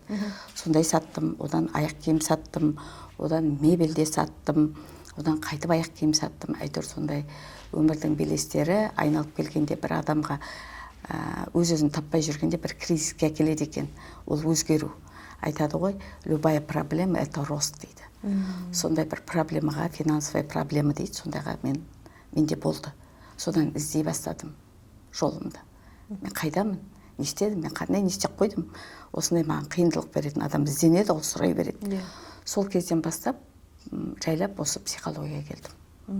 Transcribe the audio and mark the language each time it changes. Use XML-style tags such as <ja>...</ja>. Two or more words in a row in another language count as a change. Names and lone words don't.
<kk>Сондай саттым, одан аяқ киім саттым, одан мебелде саттым, одан қайтып аяқ киім саттым. Әйтеуір сондай өмірдің белестері айналып келгенде бір адамға өз-өзін таппай жүргенде бір кризиске әкеледі екен. Ол өзгеру. Айтады ғой,</kk> <ru>любая проблема – это рост дейді.</ru> <kk>Сондай бір проблемаға,</kk> <ru>финансовая проблема</ru> <kk>дейді, сондайға менде болды. Содан іздей бастадым жолымды. Мен қайдамын? Не істедім? Мен қандай не істеп қойдым? Осындай маған қиындылық беретін адам ізденеді, ол сұрай береді. Сол кезден бастап жайлап осы психологияға келдім.</kk>